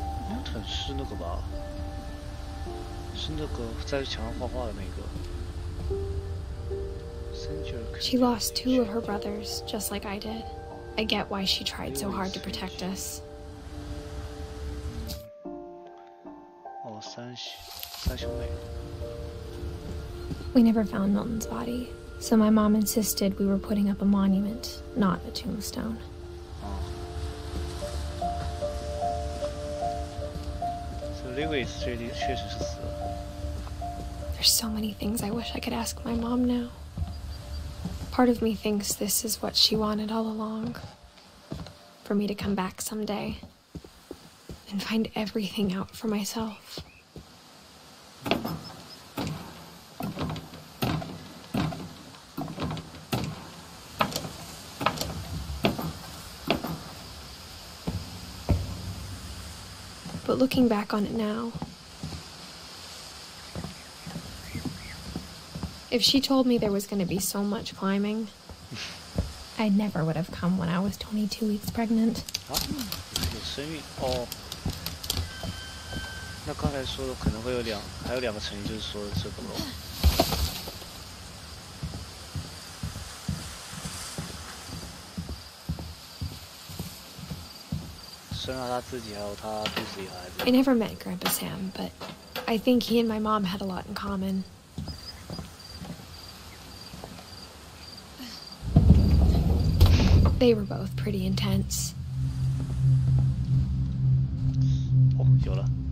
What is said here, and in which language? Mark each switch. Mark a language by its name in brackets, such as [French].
[Chinese] Milton 是那个吧？是那个在墙上画画的那个。 [English] She lost 2 of her brothers, just like I did. I get why she tried so hard to protect us. [Chinese] 哦，三兄妹。 [English] We never found Milton's body, so my mom insisted we were putting up a monument, not a tombstone. [Chinese] So Lewis 确实是死了。 [English] There's so many things I wish I could ask my mom now. Part of me thinks this is what she wanted all along. For me to come back someday and find everything out for myself. But looking back on it now, if she told me there was going to be so much climbing, I never would have come when I was 22 weeks pregnant. [Chinese] 啊，有生育哦。那刚才说的可能会有还有2个成语，就是说这个咯。生了他自己，还有他肚子里的孩子。 [English] I never met Grandpa Sam, but I think he and my mom had a lot in common. They were both pretty intense. [Chinese] 哦，有了。